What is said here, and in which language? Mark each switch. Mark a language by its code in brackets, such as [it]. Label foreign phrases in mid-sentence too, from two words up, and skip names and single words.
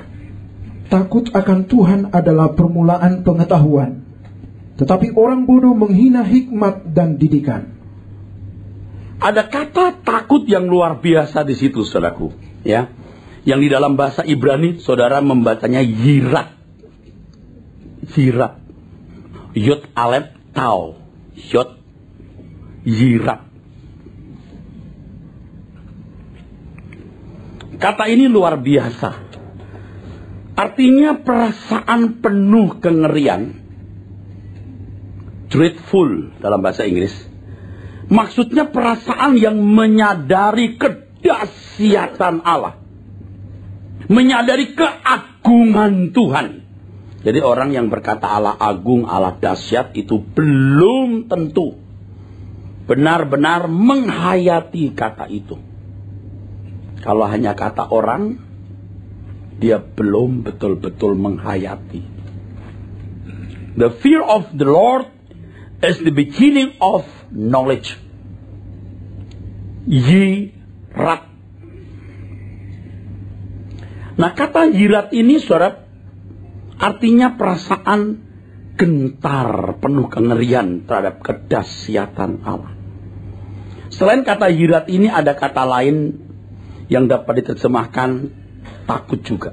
[id] Takut akan Tuhan adalah permulaan pengetahuan, tetapi orang bodoh menghina hikmat dan didikan. Ada kata takut yang luar biasa di situ, saudaraku, ya. Yang di dalam bahasa Ibrani, saudara membacanya yirat. [he] יראת. יוד אלף תו. יוד יראת. [id] Kata ini luar biasa. Artinya perasaan penuh kengerian. Dreadful dalam bahasa Inggris. Maksudnya perasaan yang menyadari kedahsyatan Allah. Menyadari keagungan Tuhan. Jadi orang yang berkata Allah agung, Allah dahsyat itu belum tentu benar-benar menghayati kata itu. Kalau hanya kata orang, dia belum betul-betul menghayati. [en] The fear of the Lord is the beginning of knowledge. [id] Yirat. Nah, kata yirat ini, saudara, artinya perasaan gentar, penuh kengerian terhadap kedahsyatan Allah. Selain kata yirat ini, ada kata lain yang dapat diterjemahkan takut juga.